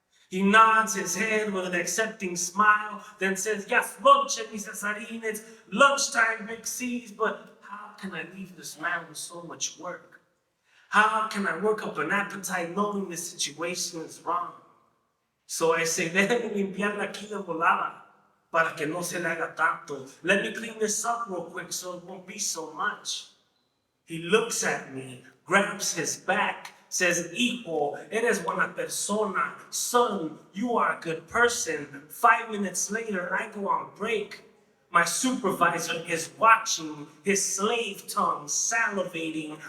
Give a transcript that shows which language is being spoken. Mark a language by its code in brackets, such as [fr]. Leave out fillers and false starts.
[en] He nods his head with an accepting smile, then says, yes, lunch, mis Cesarín, it's lunchtime, Big C's, but how can I leave this man with so much work? How can I work up an appetite knowing the situation is wrong? So I say, [es] déjeme limpiarla aquí de volada, para que no se le haga tanto. [en] Let me clean this up real quick so it won't be so much. He looks at me, grabs his back, says, [es] hijo, eres buena persona. [en] Son, you are a good person. 5 minutes later, I go on break. My supervisor is watching, his slave tongue salivating.